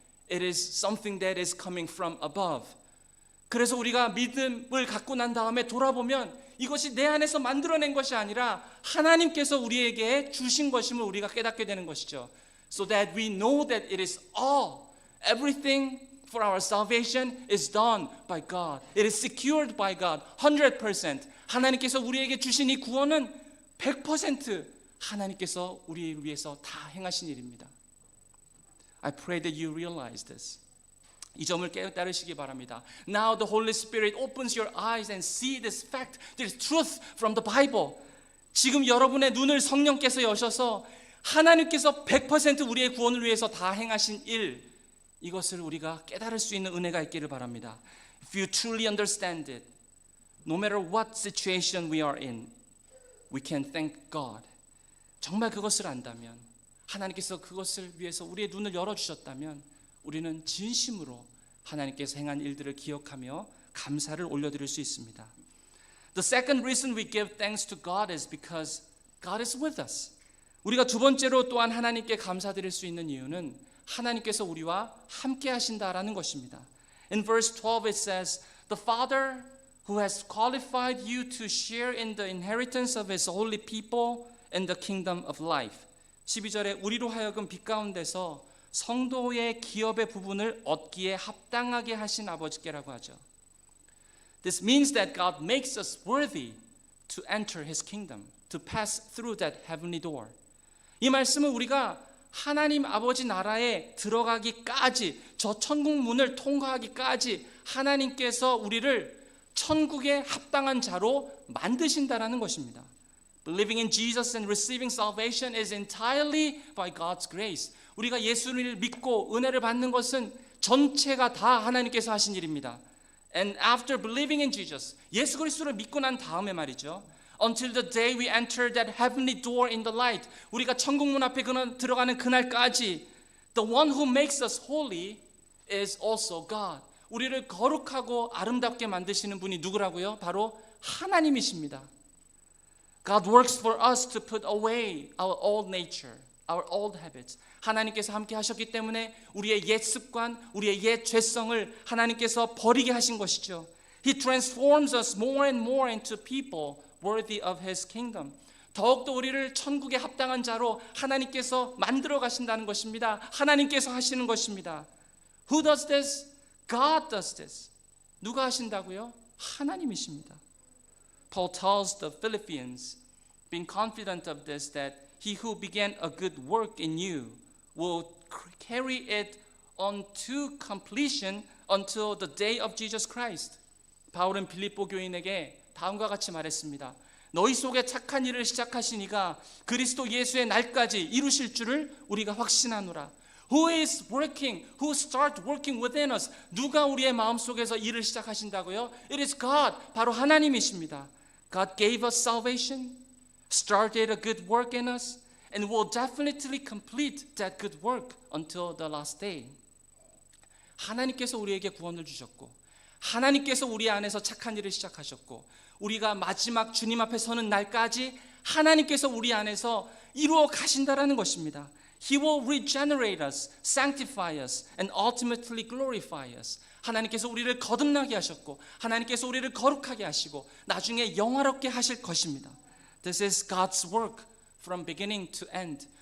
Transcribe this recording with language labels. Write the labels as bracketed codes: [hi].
[en] It is something that is coming from above. [ko] 그래서 우리가 믿음을 갖고 난 다음에 돌아보면 이것이 내 안에서 만들어낸 것이 아니라 하나님께서 우리에게 주신 것임을 우리가 깨닫게 되는 것이죠. [en] So that we know that it is everything for our salvation is done by God. It is secured by God. 100%. [ko] 하나님께서 우리에게 주신 이 구원은 100% 하나님께서 우리를 위해서 다 행하신 일입니다. [en] I pray that you realize this. [ko] 이 점을 깨달으시기 바랍니다. [en] Now the Holy Spirit opens your eyes and see this fact, this truth from the Bible. [ko] 지금 여러분의 눈을 성령께서 여셔서 하나님께서 100% 우리의 구원을 위해서 다 행하신 일, 이것을 우리가 깨달을 수 있는 은혜가 있기를 바랍니다. [en] If you truly understand it, no matter what situation we are in, we can thank God. [ko] 정말 그것을 안다면, 하나님께서 그것을 위해서 우리의 눈을 열어주셨다면 우리는 진심으로 하나님께서 행한 일들을 기억하며 감사를 올려드릴 수 있습니다. [en] The second reason we give thanks to God is because God is with us. [ko] 우리가 두 번째로 또한 하나님께 감사드릴 수 있는 이유는 하나님께서 우리와 함께 하신다라는 것입니다. [en] In verse 12 it says, The Father who has qualified you to share in the inheritance of His holy people and the kingdom of life. [ko] 12절에 우리로 하여금 빛 가운데서 성도의 기업의 부분을 얻기에 합당하게 하신 아버지께라고 하죠. [en] This means that God makes us worthy to enter His kingdom, to pass through that heavenly door. [ko] 이 말씀은 우리가 하나님 아버지 나라에 들어가기까지, 저 천국 문을 통과하기까지 하나님께서 우리를 천국에 합당한 자로 만드신다라는 것입니다. [en] Believing in Jesus and receiving salvation is entirely by God's grace. [ko] 우리가 예수를 믿고 은혜를 받는 것은 전체가 다 하나님께서 하신 일입니다. [en] And after believing in Jesus, [ko] 예수 그리스도를 믿고 난 다음에 말이죠. [en] Until the day we enter that heavenly door in the light, [ko] 우리가 천국 문 앞에 들어가는 그날까지 [en] the one who makes us holy is also God. [ko] 우리를 거룩하고 아름답게 만드시는 분이 누구라고요? 바로 하나님이십니다. [en] God works for us to put away our old nature, our old habits. [ko] 하나님께서 함께 하셨기 때문에 우리의 옛 습관, 우리의 옛 죄성을 하나님께서 버리게 하신 것이죠. [en] He transforms us more and more into people worthy of His kingdom. [ko] 더욱더 우리를 천국에 합당한 자로 하나님께서 만들어 가신다는 것입니다. 하나님께서 하시는 것입니다. [en] Who does this? God does this. [ko] 누가 하신다고요? 하나님이십니다. [en] Paul tells the Philippians, being confident of this, that he who began a good work in you will carry it on to completion until the day of Jesus Christ. [ko] 바울은 빌립보 교인에게 다음과 같이 말했습니다. 너희 속에 착한 일을 시작하신 이가 그리스도 예수의 날까지 이루실 줄을 우리가 확신하노라. [en] Who is working? Who start working within us? [ko] 누가 우리의 마음속에서 일을 시작하신다고요? [en] It is God. [ko] 바로 하나님이십니다. [en] God gave us salvation, started a good work in us, and will definitely complete that good work until the last day. [ko] 하나님께서 우리에게 구원을 주셨고 하나님께서 우리 안에서 착한 일을 시작하셨고 우리가 마지막 주님 앞에 서는 날까지 하나님께서 우리 안에서 이루어 가신다라는 것입니다. [en] He will regenerate us, sanctify us, and ultimately glorify us. [ko] 하나님께서 우리를 거듭나게 하셨고 하나님께서 우리를 거룩하게 하시고 나중에 영화롭게 하실 것입니다. [en] This is God's work from beginning to end.